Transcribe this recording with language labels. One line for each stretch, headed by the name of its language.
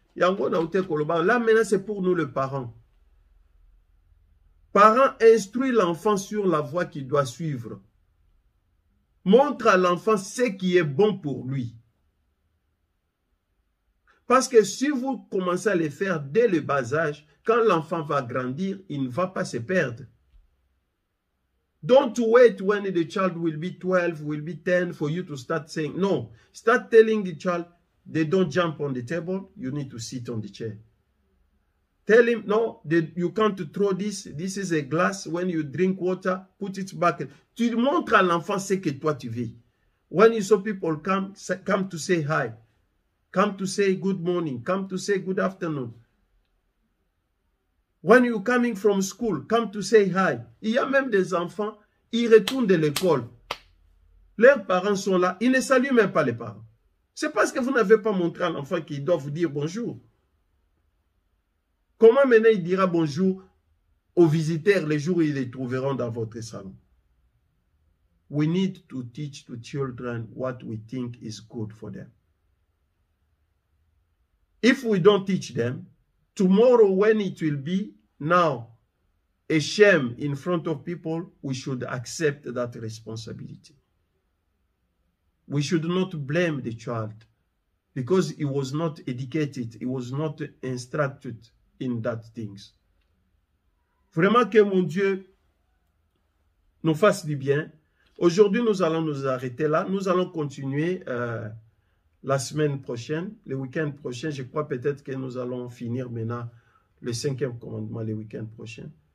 French: Là maintenant c'est pour nous les parents. Parents, instruis l'enfant sur la voie qu'il doit suivre. Montre à l'enfant ce qui est bon pour lui. Parce que si vous commencez à le faire dès le bas âge, quand l'enfant va grandir, il ne va pas se perdre.
English: Don't wait when the child will be 12, will be 10 for you to start saying, no. Start telling the child, they don't jump on the table, you need to sit on the chair. Tell him, no, you can't throw this. This is a glass. When you drink water, put it back.
French: Tu montres à l'enfant ce que toi tu veux.
English: When you saw people come to say hi, come to say good morning, come to say good afternoon. When you're coming from school, come to say hi.
French: Il y a même des enfants, ils retournent de l'école. Leurs parents sont là, ils ne saluent même pas les parents. C'est parce que vous n'avez pas montré à l'enfant qu'il doit vous dire bonjour. Comment maintenant il dira bonjour aux visiteurs les jours où ils les trouveront dans votre salon?
English: We need to teach to children what we think is good for them. If we don't teach them, tomorrow when it will be now a shame in front of people, we should accept that responsibility. We should not blame the child because he was not educated, he was not instructed in that things.
French: Vraiment que mon Dieu nous fasse du bien. Aujourd'hui, nous allons nous arrêter là. Nous allons continuer la semaine prochaine, le week-end prochain. Je crois peut-être que nous allons finir maintenant le 5e commandement le week-end prochain.